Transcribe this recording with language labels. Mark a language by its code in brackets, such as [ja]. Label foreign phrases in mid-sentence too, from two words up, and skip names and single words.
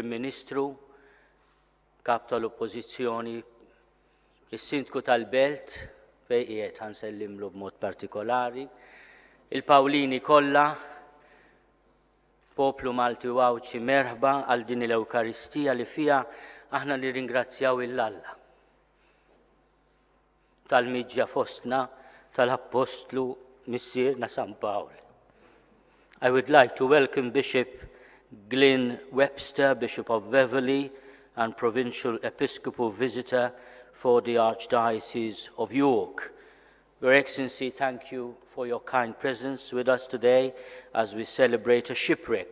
[mt] Ministru, Kap tal-Oppożizzjoni, il-Sindku tal-Belt, fejqiet ħansellimlu b'mod partikolari, il-Pawlini kollha, poplu Malti u Awċi, merħba għal din l-Ewkaristija li fija aħna nirringrazzjaw il-Alla tal-miġja fostna tal-Apostlu Missierna San Pawl. [en] I would like to welcome Bishop Glyn Webster, Bishop of Beverley and Provincial Episcopal Visitor for the Archdiocese of York. Your Excellency, thank you for your kind presence with us today as we celebrate a shipwreck.